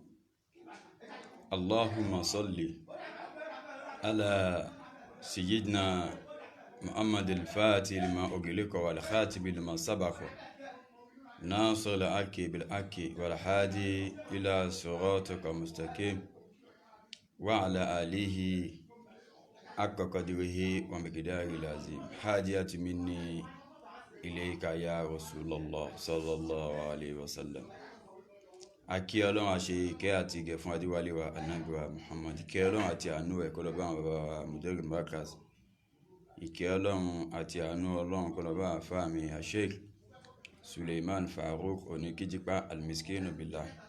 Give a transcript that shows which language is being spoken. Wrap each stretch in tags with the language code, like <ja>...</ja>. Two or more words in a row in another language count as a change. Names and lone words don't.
<ar>اللهم صل على سيدنا محمد الفاتح لما أغلق والخاتم لما سبق ناصر الحق بالحق والهادي إلى صراطك المستقيم وعلى آله حق قدره ومقداره العظيم. حاجة مني إليك يا رسول الله صلى الله عليه وسلم.</ar> <yo>Akí Ọlọ́run àṣẹ ìkẹ́ àti ìgẹ̀ fún adéwálé wa Ànábì wa Muhammad. Ìkẹ́ Ọlọ́run àti àánú ẹ̀ kó lọ bá àwọn bàbá wa Mudirul Markaz. Ìkẹ́ Ọlọ́run àti àánú Ọlọ́run kó lọ bá àfáà mi Sheikh Suleiman Farouk Oníkíjípá Al-Miskinu Billah.</yo>